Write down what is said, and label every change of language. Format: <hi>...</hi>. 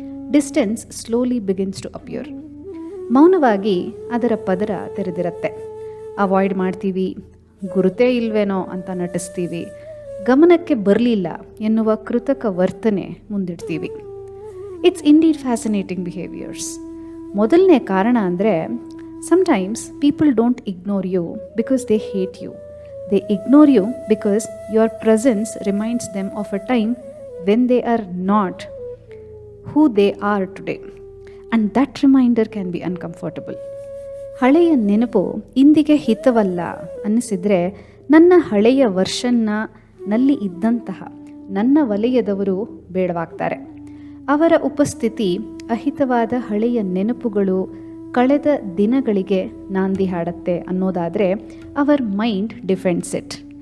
<en>Distance slowly begins to appear.</en> <kn>ಮೌನವಾಗಿ ಅದರ ಪದರ ತೆರೆದಿರುತ್ತೆ. ಅವಾಯ್ಡ್ ಮಾಡ್ತೀವಿ, ಗುರುತೇ ಇಲ್ವೇನೋ ಅಂತ ನಟಿಸ್ತೀವಿ, ಗಮನಕ್ಕೆ ಬರಲಿಲ್ಲ ಎನ್ನುವ ಕೃತಕ ವರ್ತನೆ ಮುಂದಿಡ್ತೀವಿ.</kn> <en>It's indeed fascinating behaviours.</en> <kn>ಮೊದಲನೇ ಕಾರಣ ಅಂದರೆ,</kn> <en>sometimes people don't ignore you because they hate you. They ignore you because your presence reminds them of a time when they are not who they are today. And that reminder can be uncomfortable.</en> <kn>ಹಳೆಯ ನೆನಪು ಇಂದಿಗೆ ಹಿತವಲ್ಲ ಅನ್ನಿಸಿದರೆ, ನನ್ನ ಹಳೆಯ ವರ್ಷನ್ನಲ್ಲಿ ಇದ್ದಂತಹ ನನ್ನ ವಲಯದವರು ಬೇಡವಾಗ್ತಾರೆ. ಅವರ ಉಪಸ್ಥಿತಿ ಅಹಿತವಾದ ಹಳೆಯ ನೆನಪುಗಳು ಕಳೆದ ದಿನಗಳಿಗೆ ನಾಂದಿ ಹಾಡತ್ತೆ ಅನ್ನೋದಾದರೆ,</kn> <en>Our mind defends it.</en>